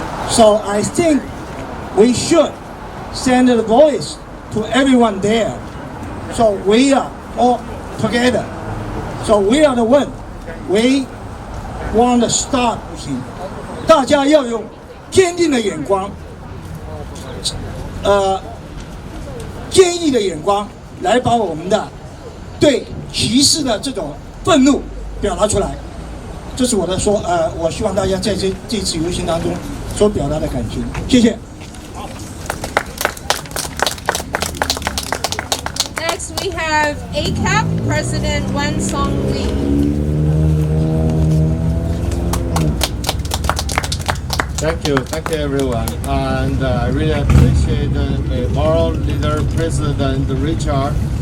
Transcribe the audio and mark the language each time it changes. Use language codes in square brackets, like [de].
[en] So I think we should send a voice to everyone there. So we are all together. So we are the one. We want to start with him. [zh] 大家要用坚定的眼光，坚毅的眼光来把我们的对歧视的这种愤怒表达出来。这是我的我希望大家在这次游行当中所表达的感情，谢谢。 [en] Next we have ACAP President Wen Song-lee. Thank you everyone, and I really appreciate the moral leader President Richard.